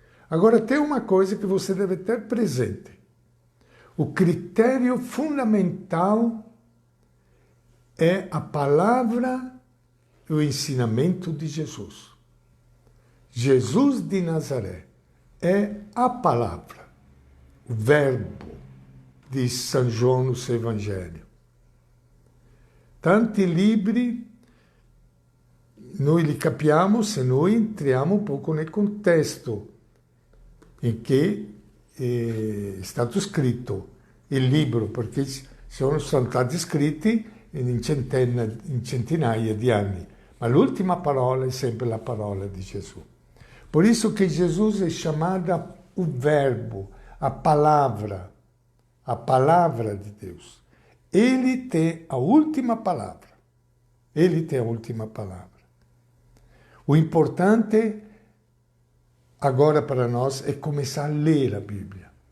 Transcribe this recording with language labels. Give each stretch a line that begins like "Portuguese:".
Portuguese: Agora, tem uma coisa que você deve ter presente. O critério fundamental é a palavra e o ensinamento de Jesus. Jesus de Nazaré é a palavra, o verbo, diz São João no seu Evangelho.
Italian: tanti libri, noi li capiamo se noi entriamo un poco nel contesto in che è stato scritto il libro, perché sono stati scritti in centinaia di anni, ma l'ultima parola è sempre la parola di Gesù.
Portuguese: Por isso que Jesus é chamado o verbo, a palavra de Deus. Ele tem a última palavra. Ele tem a última palavra. O importante agora para nós é começar a ler a Bíblia.